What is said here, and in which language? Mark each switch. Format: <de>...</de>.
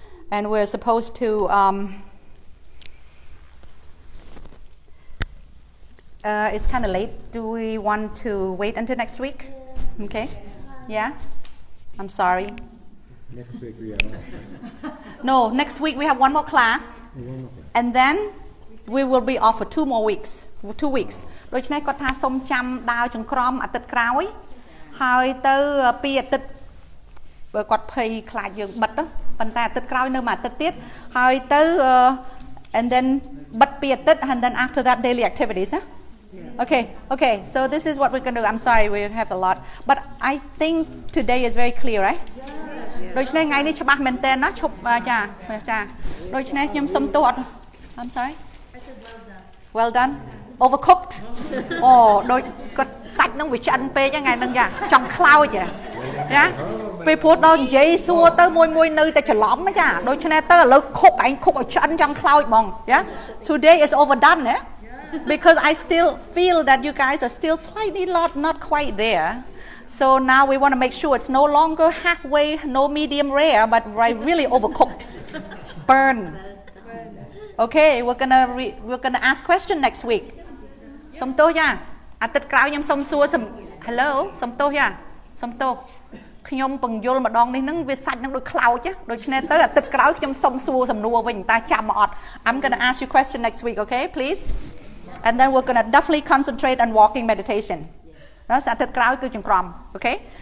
<en>And we're supposed to, it's kind of late. Do we want to wait until next week? Okay. Yeah? I'm sorry. Next week we are off. No, next week we have one more class. And then we will be off for 2 more weeks. 2 weeks.</en> <km>ដូច្នេះគាត់ថាសូមចាំដើរចង្ក្រមអាទិត្យក្រោយហើយទៅ2អាទិត្យបើគាត់ភ័យខ្លាចយើងបិទទៅប៉ុន្តែអាទិត្យក្រោយនៅមួយអាទិត្យទៀតហើយទៅ</km> <en>and then</en> <km>បិទ2អាទិត្យ</km> <en>and then after that daily activities Okay, so this is what we're going to do. I'm sorry, we have a lot. But I think today is very clear, right?</en> <km>ដូច្នេះថ្ងៃនេះច្បាស់មែនតើណាឈប់ចាដូច្នេះខ្ញុំសុំទោសអត់</km> <en>I'm sorry well done overcooked</en> <km>អូដូចគាត់សាច់នឹងវាឆ្អិនពេកថ្ងៃហ្នឹងចាចង់ខ្លោចណាពេលព្រោះដល់និយាយសួរទៅមួយនៅតែច្រឡំចាដូច្នេះទៅឥឡូវខុកឯងខុកឲ្យឆ្អិនចង់ខ្លោចហ្មង</km> <en>Today is overdone because I still feel that you guys are still slightly not quite there. So now we want to make sure it's no longer halfway, no medium rare, but really overcooked, burn. Okay, we're gonna ask question next week.</en> <km>សុំទោសយ៉ាអាទិត្យក្រោយខ្ញុំសុំសួរHello សុំទោសយ៉ាសុំទោសខ្ញុំពង្យល់ម្ដងនេះហ្នឹងវាសាច់នឹងដូចខ្លោចដូច្នេះទៅអាទិត្យក្រោយខ្ញុំសុំសួរសំណួរវិញតើចាំមកអត់</km> <en>I'm gonna ask you question next week, okay, please? And then we're gonna definitely concentrate on walking meditation.</en> <km>ណាអាទិត្យក្រោយគឺចង្ក្រម</km> <en>okay?</en>